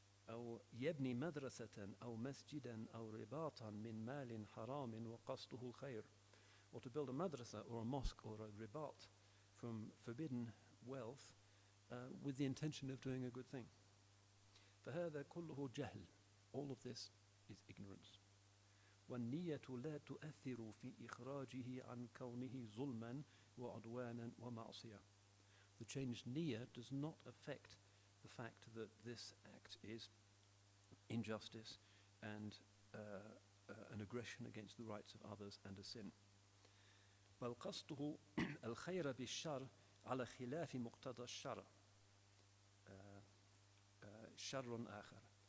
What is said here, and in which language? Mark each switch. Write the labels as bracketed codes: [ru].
[ar] أو يبني مدرسة أو مسجدا أو رباطا من مال حرام وقصده الخير, [en] or to build a madrasa or a mosque or a ribat from forbidden wealth with the intention of doing a good thing. [ar] فهذا كله جهل. [en] All of this is ignorance. [ar] والنية لا تؤثر في إخراجه عن كونه ظلما وعدوانا ومعصية. [en] The changed niyyah does not affect the fact that this act is injustice and an aggression against the rights of others and a sin. [ar] بل قصده الخير بالشر على خلاف مقتضى الشرع شر آخر.